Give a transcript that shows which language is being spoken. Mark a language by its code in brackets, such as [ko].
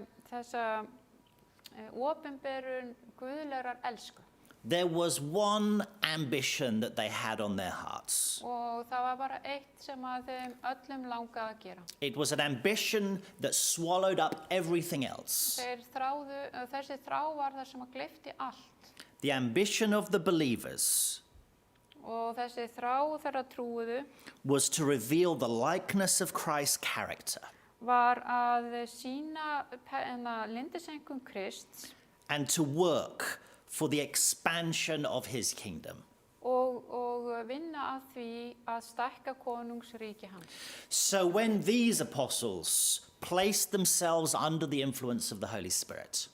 [is] Þessa opinberun guðlegrar elsku. [en] There was one ambition that they had on their hearts. [is] Og það var bara eitt sem að þeim öllum langaði að gera. [en] It was an ambition that swallowed up everything else. [is] Þessi þrá var það sem að gleypti allt. [en] The ambition of the believers [is] Og þessi þrá þeirra trúuðu [en] was to reveal the likeness of Christ's character [is] var að sýna lindisenkun Krists [en] and to work for the expansion of his kingdom. [is] og vinna að því að stækka konungsríki hans. [en] So when these apostles placed themselves under the influence of the Holy Spirit,